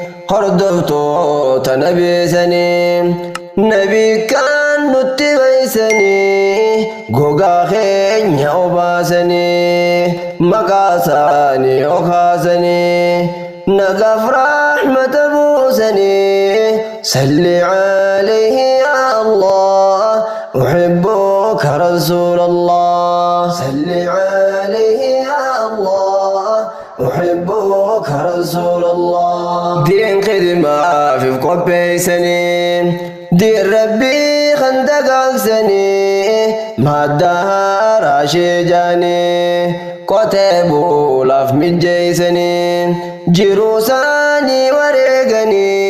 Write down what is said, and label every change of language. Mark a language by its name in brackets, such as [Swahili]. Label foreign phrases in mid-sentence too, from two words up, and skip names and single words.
[Oromo] hordoftoota nabeessani, nabi kaan nutti beeysani, gogaa keenya obaasani, maqaa isaanii okaasani, nagaaf rahmata buusani, [Arabic] صل عليه يا الله، أحبك رسول الله، صل عليه يا الله، أحبك رسول الله. [Oromo] Diin khidmaaf if qopheeysani, diin Rabbii kan dagaagsani, madda haaraa shee jaani, qotee bulaaf mijjeeysani, jiruu isaanii wareegani,